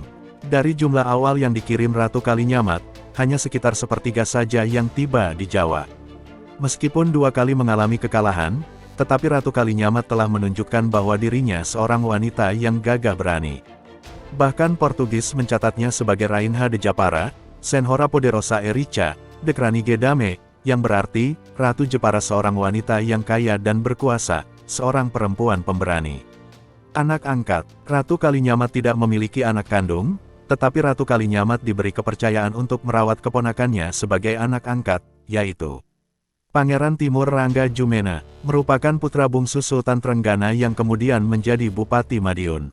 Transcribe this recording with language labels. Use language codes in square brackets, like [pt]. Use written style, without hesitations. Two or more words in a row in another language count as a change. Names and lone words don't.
[id] Dari jumlah awal yang dikirim Ratu Kalinyamat, hanya sekitar sepertiga saja yang tiba di Jawa. Meskipun 2 kali mengalami kekalahan, tetapi Ratu Kalinyamat telah menunjukkan bahwa dirinya seorang wanita yang gagah berani. Bahkan Portugis mencatatnya sebagai [pt] Rainha de Japara, Senhora Poderosa e Rica, [nl] de Kranige Dame, [id] yang berarti, Ratu Jepara seorang wanita yang kaya dan berkuasa, seorang perempuan pemberani. Anak angkat. Ratu Kalinyamat tidak memiliki anak kandung, tetapi Ratu Kalinyamat diberi kepercayaan untuk merawat keponakannya sebagai anak angkat, yaitu Pangeran Timur Rangga Jumena, merupakan putra bungsu Sultan Trenggana yang kemudian menjadi Bupati Madiun.